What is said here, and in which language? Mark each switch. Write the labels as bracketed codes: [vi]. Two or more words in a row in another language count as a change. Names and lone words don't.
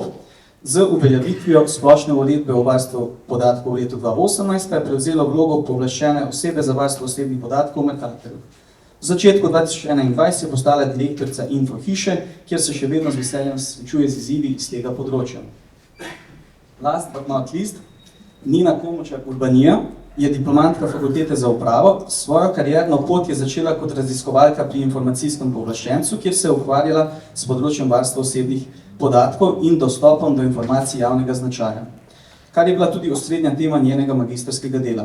[sl] Z uveljavitvijo splošne uredbe o varstvu podatkov v letu 2018 pa je prevzela vlogo pooblaščene osebe za varstvo osebnih podatkov v Mercatorju. V začetku 2021 je postala direktorica Infohiše, kjer se še vedno z veseljem srečuje z izzivi iz tega področja. [en] Last but not least, [sl] Nina Komočak-Urbanija je diplomantka Fakultete za upravo. Svojo karierno pot je začela kot raziskovalka pri informacijskem pooblaščencu, kjer se je ukvarjala s področjem varstva osebnih podatkov in dostopom do informacij javnega značaja, kar je bila tudi osrednja tema njenega magistrskega dela.